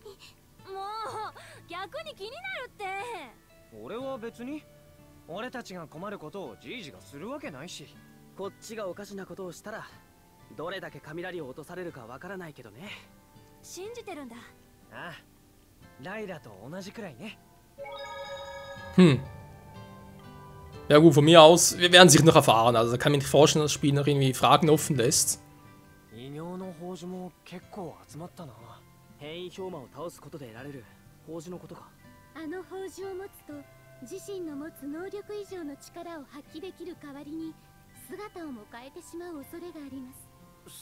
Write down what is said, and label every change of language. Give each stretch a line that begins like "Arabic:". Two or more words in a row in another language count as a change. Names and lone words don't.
Japanese: もう逆に気になるって。俺は別に。俺たちが困ることをジージがするわけないし。こっちがおかしなことをしたらどれだけ雷を落とされるかわからないけどね。信じてるんだ。ああ、ライラと同じくらいね。
German: Ja gut, von mir aus, wir werden sich noch erfahren. Also kann ich mir nicht vorstellen, dass das Spiel noch irgendwie Fragen offen lässt.
Japanese: 異形の宝珠も結構集まったな。変異氷魔を倒すことで得られる宝珠のことか。あの宝珠を持つと自身の持つ能力以上の力を発揮できる代わりに姿をも変えてしまう恐れがあります。